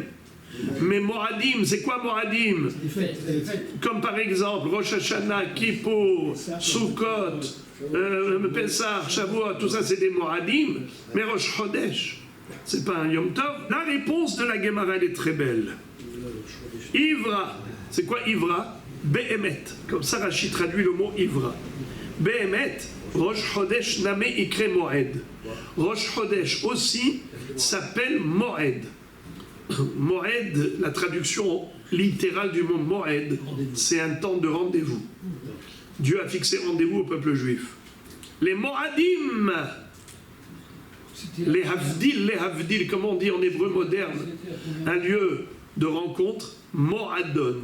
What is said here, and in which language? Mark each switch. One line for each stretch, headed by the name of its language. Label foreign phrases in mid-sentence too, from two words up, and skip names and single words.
French: Mais Moadim, c'est quoi Moadim? Comme par exemple Rosh Hashanah, Kippour, Sukkot, Pessah, Shavuot, tout ça c'est des Moadim. Mais Rosh Chodesh, c'est pas un Yom Tov. La réponse de la Gemara, elle est très belle. Ivra, c'est quoi Ivra? Behemet, comme ça Rashi traduit le mot Ivra.
Aramaic: בהמת ראש חודש נמי איקרי מועד.
French: Rosh Chodesh aussi s'appelle Moed. Moed, la traduction littérale du mot Moed, c'est un temps de rendez-vous. Dieu a fixé rendez-vous au peuple juif. Les Moadim, les Havdil, comme on dit en hébreu moderne, un lieu de rencontre, Moadon.